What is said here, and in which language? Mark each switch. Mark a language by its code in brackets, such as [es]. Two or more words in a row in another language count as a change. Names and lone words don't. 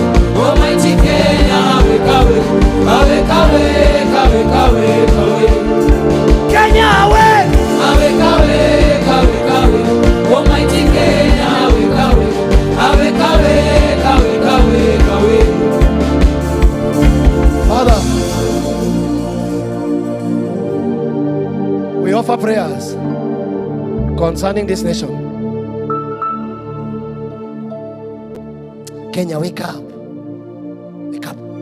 [en] Almighty Kenya, awake, awake, awake, awake, awake, awake, awake. Kenya, awake, awake, awake, awake, awake. Almighty Kenya, awake, awake, awake, awake, awake, awake, awake. Father, we offer prayers concerning this nation. Kenya, wake up. Wake up.